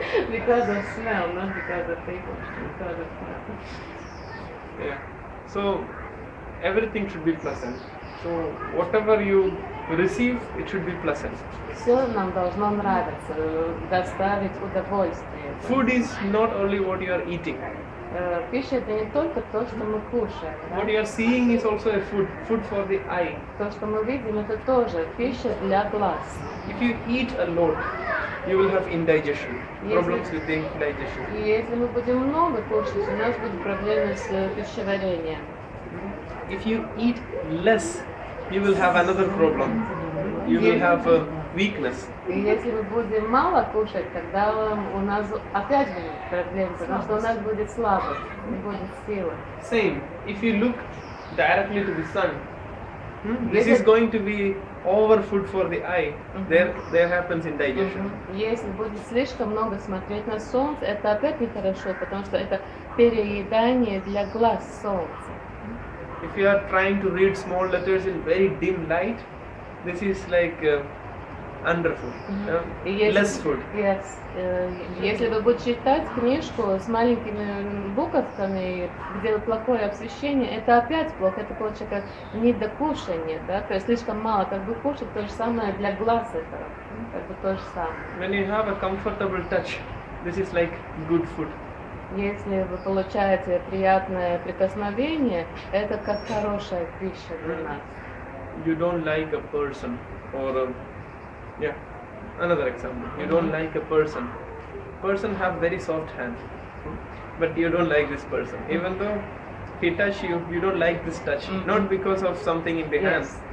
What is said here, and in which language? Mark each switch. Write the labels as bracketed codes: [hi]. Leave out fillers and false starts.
[en] Because of smell, not because of people, because of smell. Yeah. So everything should be pleasant. So whatever you receive, it should be pleasant. [ru] Все нам должно нравиться, доставить удовольствие. [en] Food is not only what you are eating. [ru] Пища это не только то, что мы кушаем. [en] What you are seeing is also a food for the eye. [ru] То, что мы видим, это тоже пища для глаз. [en] If you eat a lot, you will have indigestion, Yes, problems yes. with the digestion. [ru] И если мы будем много кушать, у нас будут проблемы с пищеварением. [en] If you eat less, you will have another problem. You will have a weakness. [ru] И если мы будем мало кушать, тогда у нас опять будут проблемы, потому что у нас будет слабость, не будет силы. [en] Same, if you look directly to the sun, this is going to be over food for the eye. There happens indigestion. [ru] Если будет слишком много смотреть на солнце, это опять нехорошо, потому что это переедание для глаз солнца. [en] If you are trying to read small letters in very dim light, this is like underfood, less food. Yes. [ru] Если вы будете читать книжку с маленькими буковками, где плохое освещение, это опять плохо, это получается как недокушание, да, то есть слишком мало как бы кушать, то же самое для глаз это, как бы то же самое. [en] When you have a comfortable touch, this is like good food. [ru] Если вы получаете приятное прикосновение, это как хорошая пища для нас. [en] You don't like a person, or another example. You don't like a person. Person have very soft hands, but you don't like this person. Even though he touch you, you don't like this touch. Not because of something in the hand.